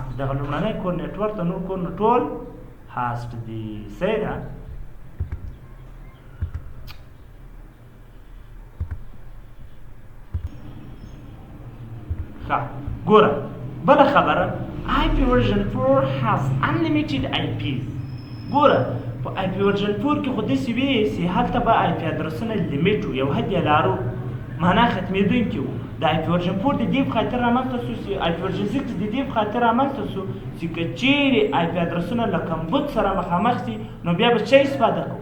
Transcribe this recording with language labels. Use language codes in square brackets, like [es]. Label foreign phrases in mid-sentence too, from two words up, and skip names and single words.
[ps] دغه لومړنی کور نیټورک ته، نور کورونه ټول هاست دي. صحیح ده؟ ښه ګوره بله خبره، [en] IP version 4 has unlimited IPs. [ps] ګوره په [en] IP version 4 [ps] کې خو داسې وي چې هلته به آی پي ادرسونه لیمیټ و، یو حد یې لارو، معنا ختمېدونکي وو. د [en] IP version 4 [ps] د دې په خاطر رامنځته شو چې [en] IP version 6 [ps] د دې په خاطر رامنځته شو چې که چیرې آی پي ادرسونه له کمبود سره مخامخ شي، نو بیا به څه استفاده کوو؟